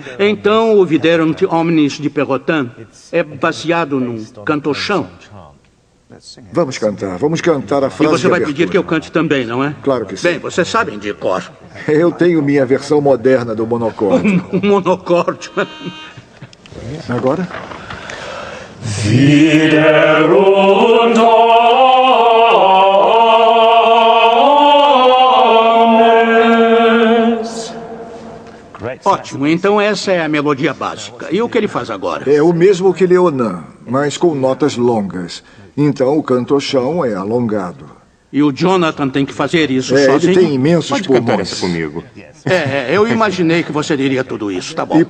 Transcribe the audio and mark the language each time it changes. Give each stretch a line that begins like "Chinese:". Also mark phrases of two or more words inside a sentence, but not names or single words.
Portuguese: Então, o Viderunt Omnis de Perrotin é baseado num canto-chão. Vamos cantar a frase. E você vai pedir que eu cante também, não é? Claro que sim. Bem, vocês sabem de cor. Eu tenho minha versão moderna do monocórdio. Monocórdio. Agora?
Latin: Viderunt omnes.
Portuguese: Ótimo, então essa é a melodia básica. E o que ele faz agora? É o mesmo que Leonin, mas com notas longas. Então o canto-chão é alongado. E o Jonathan tem que fazer isso sozinho? Ele tem imensos Pode pulmões. cantar essa comigo. Eu imaginei que você diria tudo isso, tá bom.